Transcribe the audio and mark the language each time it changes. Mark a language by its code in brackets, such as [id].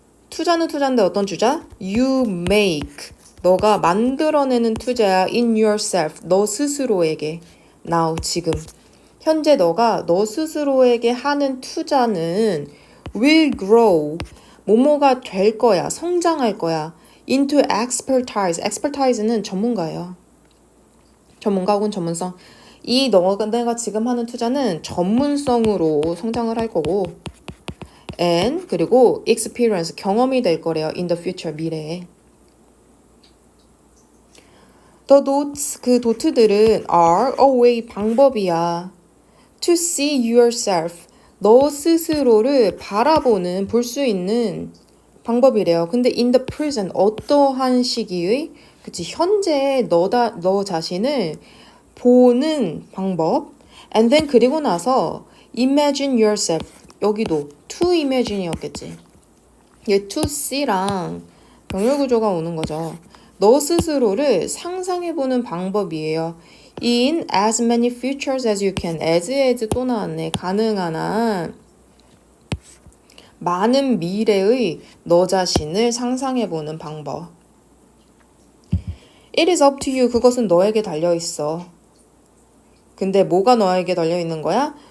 [ko] 투자는 투자인데 어떤 투자? [en] You make [ko] 너가 만들어내는 투자야 [en] in yourself [ko] 너 스스로에게 now 지금 현재 너가 너 스스로에게 하는 투자는 [en] will grow [ko] 뭐뭐가 될 거야 성장할 거야 [en] into expertise [ko] 는 전문가예요. 전문가 혹은 전문성 내가 지금 하는 투자는 전문성으로 성장을 할 거고 and 그리고 experience 경험이 될 거래요. [en] in the future [ko] 미래에. [en] The dots [ko] 그 도트들은 [en] are a way [ko] 방법이야. [en] to see yourself [ko] 너 스스로를 바라보는 볼 수 있는 방법이래요. 근데 [en] in the present [ko] 어떠한 시기의 그치 현재 너 자신을 보는 방법 [en] and then [ko] 그리고 나서 [en] imagine yourself [ko] 여기도 to imagine이었겠지. 얘 to see랑 병렬 구조가 오는 거죠. 너 스스로를 상상해보는 방법이에요. [en] In as many futures as you can. [ko] as 또 나왔네. 가능한 한 많은 미래의 너 자신을 상상해보는 방법. [en] It is up to you. [ko] 그것은 너에게 달려있어. 근데 뭐가 너에게 달려있는 거야?